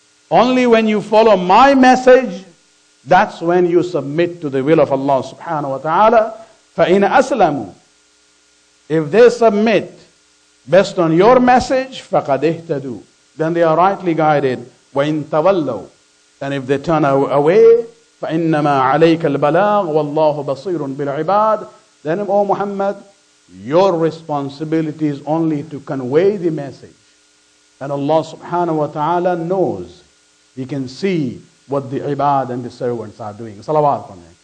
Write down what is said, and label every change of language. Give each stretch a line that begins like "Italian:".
English: Only when you follow my message, that's when you submit to the will of Allah subhanahu wa ta'ala.
Arabic: فَإِنَ أَسْلَمُوا.
English: If they submit based on your message,
Arabic: فَقَدْ اهْتَدُوا.
English: Then they are rightly guided.
Arabic: وَإِن تَوَلَّوْا.
English: And if they turn away,
Arabic: فَإِنَّمَا عَلَيْكَ الْبَلَاغُ وَاللَّهُ بَصِيرٌ بِالْعِبَادِ.
English: Then, O Muhammad, your responsibility is only to convey the message. And Allah subhanahu wa ta'ala knows. He can see what the ibad and the servants are doing. Salawat on